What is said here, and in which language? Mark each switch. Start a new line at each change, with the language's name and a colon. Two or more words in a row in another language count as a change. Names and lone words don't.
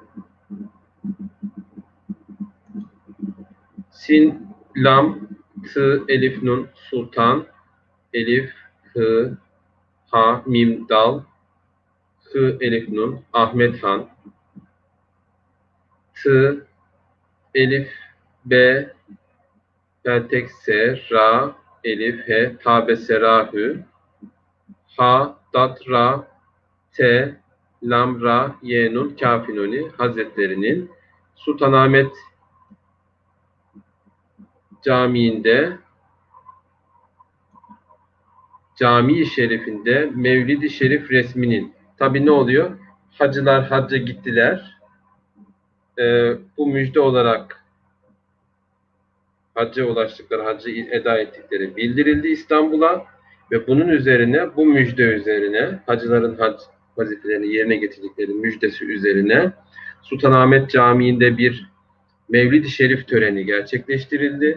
Turkish: Sin, lam, tı, elif, nun, sultan, elif, hı, Ha, mim, dal, hı, elif, nun, Ahmet Han, tı, elif, b, peltek, s, ra, elif, he, tabe, serahü, ha, dat, ra, t, lam, ra, ye, nun, kafinoni Hazretlerinin Sultanahmet Camii'nde, Cami-i Şerif'inde Mevlid-i Şerif resminin, tabi ne oluyor? Hacılar hacca gittiler. Bu müjde olarak hacca ulaştıkları, hacı eda ettikleri bildirildi İstanbul'a ve bunun üzerine, bu müjde üzerine, hacıların hac vazifelerini yerine getirdikleri müjdesi üzerine Sultanahmet Camii'nde bir Mevlid-i Şerif töreni gerçekleştirildi.